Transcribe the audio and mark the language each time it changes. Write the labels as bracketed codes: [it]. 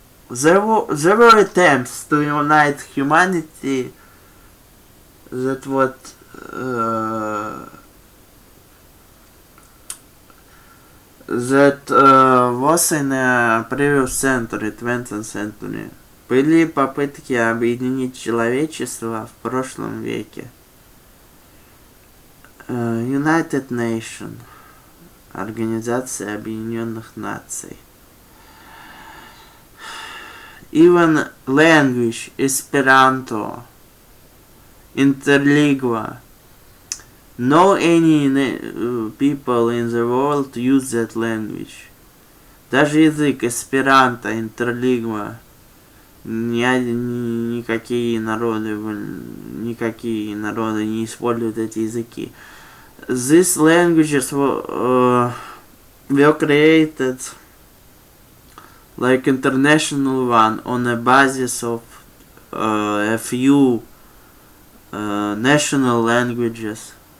[en] There were attempts to unite humanity that was in a previous century, 20th century. [ru] Были попытки объединить человечество в прошлом веке. United Nations, Организация Объединенных Наций. [en] Even language, Esperanto, Interlingua. No any people in the world use that language. [ru] Даже язык Esperanto, Interlingua. Никакие народы не используют эти языки. [en] These languages were created like international one on a basis of a few national languages.